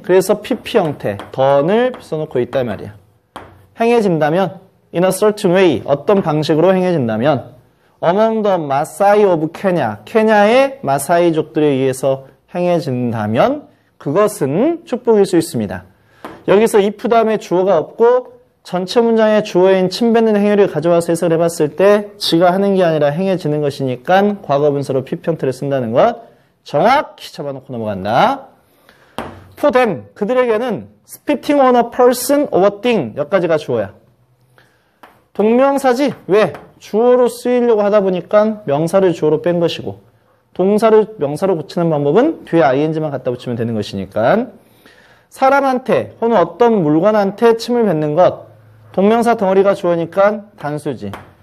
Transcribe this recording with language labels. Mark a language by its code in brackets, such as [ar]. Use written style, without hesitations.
[ko] 그래서 pp 형태, 던을 써놓고 있단 말이야. 행해진다면 [en] in a certain way, [ko] 어떤 방식으로 행해진다면 [en] among the Maasai of Kenya, [ko] 케냐의 마사이족들에 의해서 행해진다면 그것은 축복일 수 있습니다. 여기서 if 다음에 주어가 없고 전체 문장의 주어인 침 뱉는 행위를 가져와서 해석을 해봤을 때 지가 하는 게 아니라 행해지는 것이니까 과거분사로 pp 형태를 쓴다는 것 정확히 잡아놓고 넘어간다. [en] For them, [ko] 그들에게는 [en] spitting on a person or a thing [ko] 여기까지가 주어야. 동명사지. 왜? 주어로 쓰이려고 하다 보니까 명사를 주어로 뺀 것이고 동사를 명사로 붙이는 방법은 뒤에 ing만 갖다 붙이면 되는 것이니까 사람한테 혹은 어떤 물건한테 침을 뱉는 것 동명사 덩어리가 주어니까 단수지.